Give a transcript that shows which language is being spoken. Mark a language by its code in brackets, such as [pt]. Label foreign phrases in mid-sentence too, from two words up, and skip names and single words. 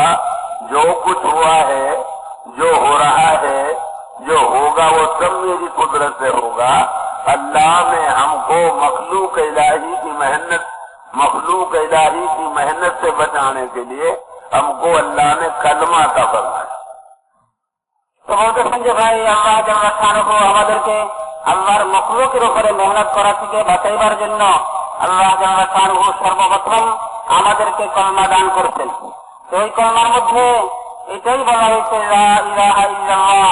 [ur] جو کچھ ہوا ہے، جو ہو رہا ہے، جو ہوگا وہ سب میری قدرت سے ہوگا۔ اللہ نے ہم کو مخلوق الہی کی محنت سے بچانے کے لیے ہم کو اللہ نے کلمہ عطا فرمایا۔ [bn] তো বলতেছেন যে ভাই আল্লাহ [ar] جلّ شأنه [bn] আমাদেরকে আল্লাহর মখলুকের উপরে মেহনত করা থেকে বাঁচাইবার জন্য আল্লাহ [ar] جلّ شأنه [bn] সর্বপ্রথম আমাদেরকে কলমা দান করেছেন। তো এই কলমার মধ্যে এটাই বলা হয়েছে [ar] لا إله إلا الله.